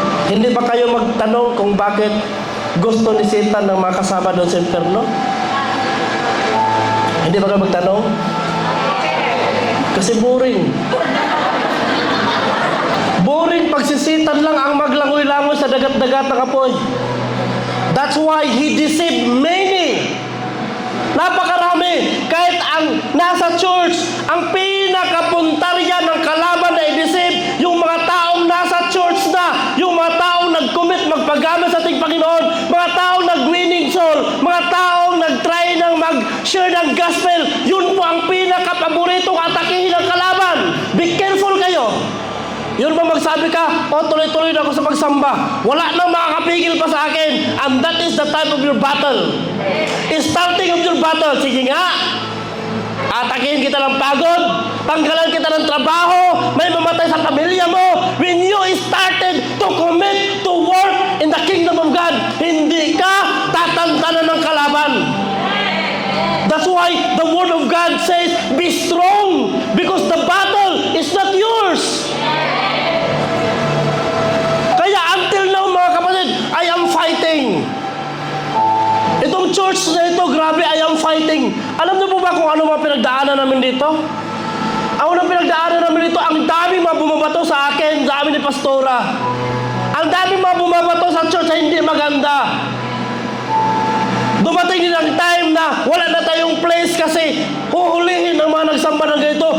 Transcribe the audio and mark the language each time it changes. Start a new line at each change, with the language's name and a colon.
Filipino: Hindi ba kayo magtanong kung bakit gusto ni Satan ng mga kasama doon sa imperno? Hindi ba kayo magtanong? Kasi boring. Boring pag si Satan lang ang maglangoy-langoy sa dagat-dagat ng apoy.
English: That's why he deceived many.
Filipino: Napakarami. Kahit ang nasa church, ang pinakapuntarya ng kalaban na i-deceive, yung mga taong nasa church na, yung mga taong nag-commit, magpagamit sa ating Panginoon, mga taong nag-winning soul, mga taong nag-try ng mag-share ng gospel, yun po ang pinakapaboritong atakihin ng kalaban.
English: Be careful
Filipino: kayo. Yun ba magsabi ka, tuloy-tuloy na ako sa pagsamba. Wala nang makakapigil pa sa akin.
English: And that is the time of your battle. Starting of your battle.
Filipino: Sige nga, atakihin kita ng pagod, tanggalan kita ng trabaho, may mamatay sa pamilya mo.
English: When you started to commit to work in the kingdom of God,
Filipino: hindi ka tatantanan ng kalaban.
English: That's why the word of God says, be strong, because the battle is not yours.
Filipino: Kaya
English: until now,
Filipino: mga kapatid,
English: I am fighting.
Filipino: Itong church na ito, grabe, I am fighting. Alam niyo po ba kung ano mga pinagdaanan namin dito? Ang unang pinagdaanan namin dito, ang daming mga bumabato sa akin, sa amin ni Pastora. Ang daming mga bumabato sa church na hindi maganda. Dumating din ang time na wala na tayong place kasi huhulihin ng mga nagsamba ng ganito.